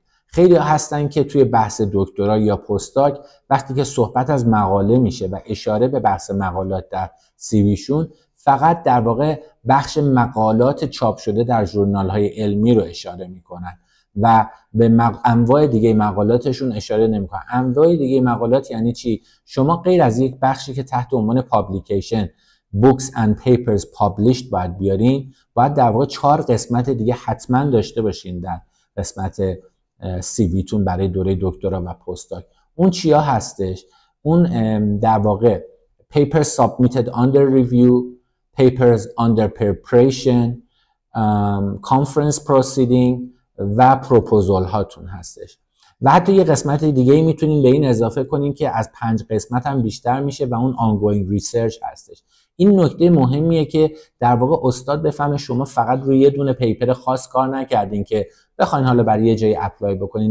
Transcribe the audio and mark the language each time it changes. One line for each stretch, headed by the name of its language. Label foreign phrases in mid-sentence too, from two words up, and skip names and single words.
Persian: خیلی هستن که توی بحث دکترا یا پستاک وقتی که صحبت از مقاله میشه و اشاره به بحث مقالات در CV شون فقط در واقع بخش مقالات چاپ شده در ژورنال های علمی رو اشاره میکنن و به انواع دیگه مقالاتشون اشاره نمیکنن. انواع دیگه مقالات یعنی چی؟ شما غیر از یک بخشی که تحت عنوان پابلیکیشن
English: books and papers published
Persian: باید بیارین، باید در واقع 4 قسمت دیگه حتما داشته باشین در قسمت CV تون برای دوره دکترا و پستاک. اون چیا هستش؟ اون در واقع
English: papers submitted under review، papers under preparation، conference proceeding
Persian: و پروپوزال هاتون هستش. و حتی یه قسمت دیگه میتونین به این اضافه کنین که از 5 قسمت هم بیشتر میشه و اون
English: ongoing research
Persian: هستش. این نکته مهمیه که در واقع استاد بفهمه شما فقط روی یه دونه پیپر خاص کار نکردین که بخواین حالا برای یه جایی اپلای بکنین.